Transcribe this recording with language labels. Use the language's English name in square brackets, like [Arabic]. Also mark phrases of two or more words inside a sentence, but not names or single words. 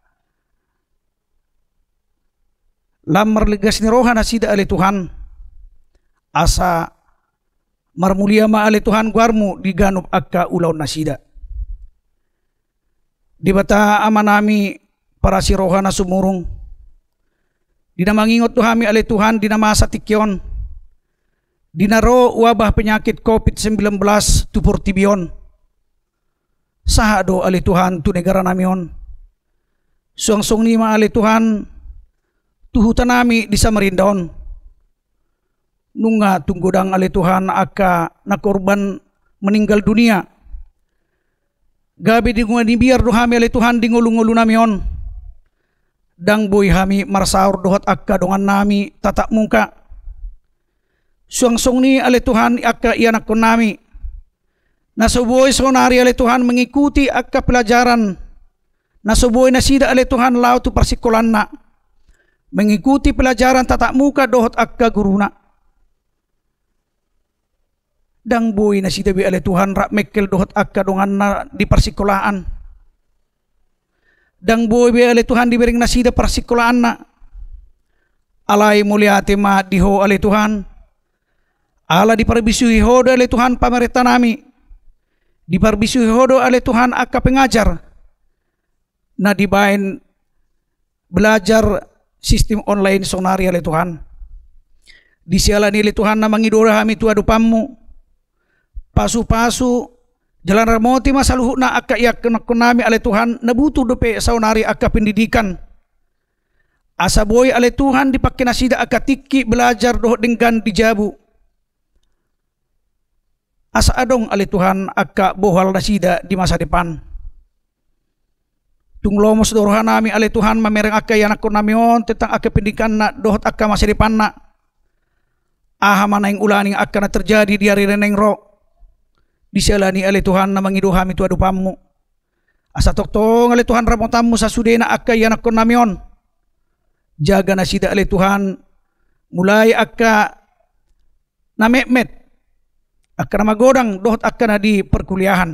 [Batak Toba] lamar legas ni rohan na sida ale Tuhan asa marmulia ma ale Tuhan guarmu di ganup akka ulaw na sida. Di bata ama nami para si roha na sumurong. Di na mangingot tuhami alay Tuhan, di na masa tikyon. Di na ro [Indonesian] wabah penyakit [Batak Toba] COVID-19 tu portibion. Saha do alay Tuhan tu negara namion. Suang-suang nima alay Tuhan, tuhutan nami di Samarindaon. Nunga tunggodang alay Tuhan aka na [Indonesian] korban meninggal dunia. [Batak Toba] Gabi di biar dohami alay Tuhan di ngulu-ngulu namion. Dang boy hami marsaur dohat akka dongan nami tatak muka. Suang-suang ni alay Tuhan akka ianak kon nami. Nasuboy sonari alay Tuhan mengikuti akka pelajaran. Nasuboy na sida alay Tuhan lau tu persikolan na. [Indonesian] Mengikuti pelajaran tatak muka [Batak Toba] dohat akka guruna. Dang boy na si Dabi alay Tuhan rak mekel dohot akka dongan na di persikolaan. Dang boy be alay Tuhan dibering na sida persikolaan na. Alay muliate ma diho alay Tuhan. Ala di parbisuhi hodo alay Tuhan pamerintah nami. Di parbisuhi hodo alay Tuhan akka pengajar. Na dibain [Indonesian] belajar sistem online [Batak Toba] sonari alay Tuhan. Di siala ni alay Tuhan na mangidora hami tu adupamu. Pasu-pasu jalan ramoti masaluhu na akka iyak kunami alay Tuhan nabuto dope saunari akka pendidikan. Asa boy alay Tuhan dipakai nasida akka tiki belajar doh denggan di jabu. Asa adong alay Tuhan akka bohal nasida di [Indonesian] masa depan. [Batak Toba] Tunglomos dorohan nami alay Tuhan mamereng akka yanak kunamion tentang akka pendidikan na dohot akka [Indonesian] masa depan [Batak Toba] na. Aha mana yang ulaning akka na terjadi di hari reneng ro. Disalani alay Tuhan na mangiduhami tu adupamu. Asa toktong alay Tuhan ramotamu sa sudena akka yanak kon namion. Jaga na sida alay Tuhan mulai akka na mehmet akka na magodang dohot akka na di perkuliahan.